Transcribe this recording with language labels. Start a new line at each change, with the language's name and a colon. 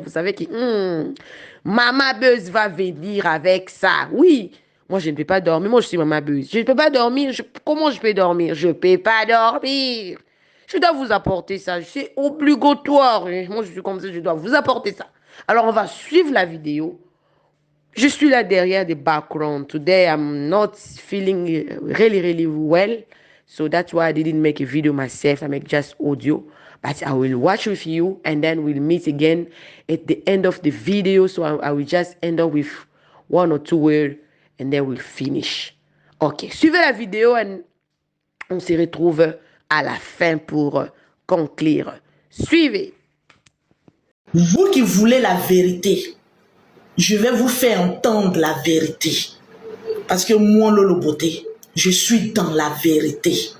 French: Vous savez que Mama Buzz va venir avec ça. Oui. Moi, je ne peux pas dormir. Moi, je suis Mama Buzz. Je ne peux pas dormir. Comment je peux dormir? Je ne peux pas dormir. Je dois vous apporter ça. C'est obligatoire. Moi, je suis comme ça. Je dois vous apporter ça. Alors, on va suivre la vidéo. Je suis là derrière
English: the background. Today, I'm not feeling really, really well. So that's why I didn't make a video myself. I make just audio. But I will watch with you and then we'll meet again at the end of the video. So I will just end up with one or two words and then we'll finish.
French: Ok, suivez la vidéo et on se retrouve à la fin pour conclure. Suivez. Vous qui voulez la vérité, je vais vous faire entendre la vérité. Parce que moi, Lolo Beauté, je suis dans la vérité.